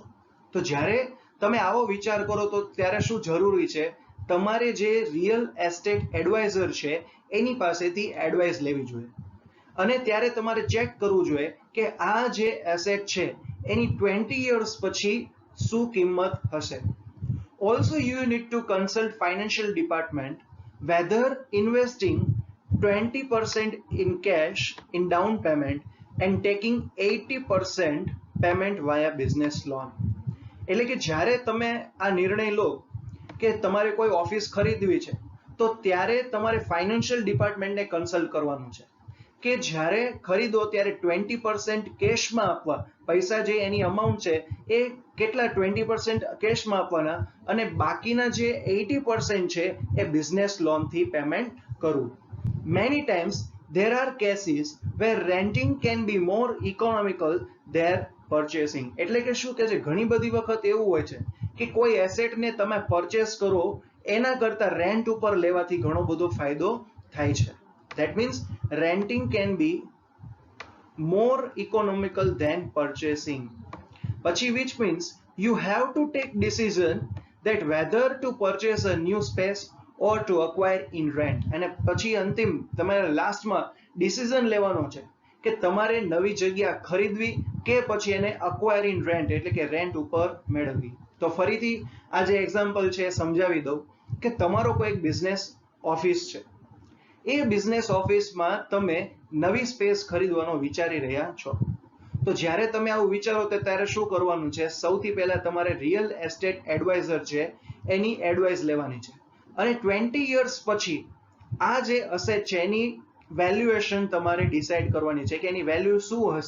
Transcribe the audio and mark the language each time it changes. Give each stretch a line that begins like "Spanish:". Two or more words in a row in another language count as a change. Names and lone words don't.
Gujarati: તો જ્યારે તમે આવો વિચાર કરો તો ત્યારે શું જરૂરી છે? તમારે જે
English: real estate adviser
Gujarati: છે એની પાસેથી એડવાઇસ લેવી જોઈએ, અને ત્યારે તમારે ચેક કરવું જોઈએ કે આ જે એસેટ છે એની 20 years પછી શું કિંમત હશે.
English: Also you need to consult financial department whether investing 20% in cash in down payment and taking 80% payment via business loan.
Gujarati: એટલે કે જ્યારે તમે આ નિર્ણય લો કે તમારે કોઈ ઓફિસ ખરીદવી છે તો ત્યારે તમારે
English: financial departmentને
Gujarati: કન્સલ્ટ કરવાનું છે કે જ્યારે ખરીદો ત્યારે 20% કેશમાં આપવા, પૈસા જે એની અમાઉન્ટ છે એ કેટલા 20% કેશમાં આપવાના અને બાકીના જે 80% છે એ
English: business loanથી
Gujarati: પેમેન્ટ કરવું.
English: Many times there are cases where renting can be more economical than purchasing.
Gujarati: એટલે કે શું કે છે, ઘણી બધી વખત એવું હોય છે કે કોઈ એસેટને તમે પરચેસ કરો એના કરતા રેન્ટ ઉપર લેવાથી ઘણો બધો ફાયદો થાય છે.
English: That means renting can be more economical than purchasing. પછી which means you have to take decision that whether to purchase a new space or to acquire in rent.
Gujarati: અને પછી અંતિમ તમારે લાસ્ટમાં ડિસિઝન લેવાનો છે કે તમારે નવી જગ્યા ખરીદવી કે પછી એને
English: acquire in rent
Gujarati: એટલે કે રેન્ટ ઉપર મેળવવી. તો ફરીથી આ જે એક્ઝામ્પલ છે સમજાવી દઉં કે તમારો કોઈ
English: business office
Gujarati: છે, એ
English: business officeમાં
Gujarati: તમે નવી સ્પેસ ખરીદવાનો વિચારી રહ્યા છો. તો જ્યારે તમે આવું વિચારો તો ત્યારે શું કરવાનું છે, સૌથી પહેલા તમારે
English: real estate adviser
Gujarati: છે એની એડવાઇસ લેવાની છે અને 20 years પછી આ જે અસેટ છે એની વેલ્યુએશન તમારે ડિસાઇડ કરવાની છે કે એની વેલ્યુ શું હશે.